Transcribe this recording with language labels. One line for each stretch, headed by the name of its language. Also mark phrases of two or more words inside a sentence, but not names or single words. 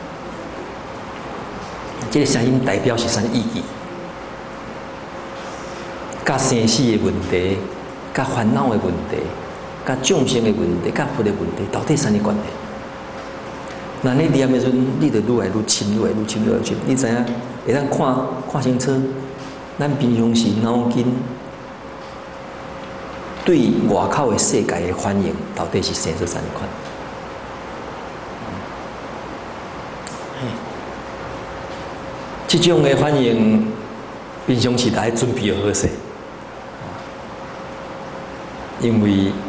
Min Nan Chinese: 这个声音代表是啥意义？甲生死的问题，甲烦恼的问题，甲众生的问题，甲佛的问题，到底啥物关系？那你念的时阵，你就愈来愈深，你知影会当看清楚，咱平常时脑筋对外口的世界的反应，到底是生出啥物款？这种的反应，平常时大家准备好势，因为。